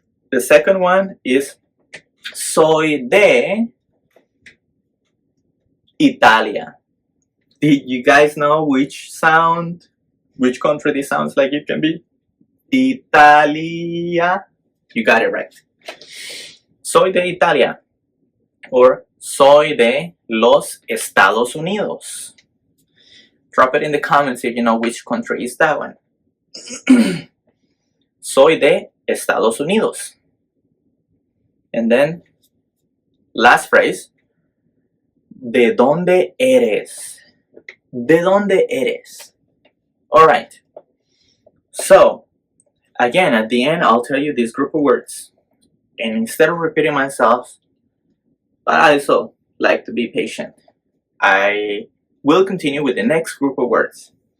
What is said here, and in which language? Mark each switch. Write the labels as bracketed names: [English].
[English] The second one is [Spanish] soy de Italia. [English] Did you guys know which country this sounds like it can be? Italia. You got it right. [Spanish] Soy de Italia, or soy de los Estados Unidos. Drop it in the comments if you know which country is that one. Soy de Estados Unidos. [English] And then, last phrase, [Spanish] ¿de dónde eres? ¿De dónde eres? Alright. [English] So, again, at the end, I'll tell you this group of words. And instead of repeating myself, I also like to be patient. I will continue with the next group of words.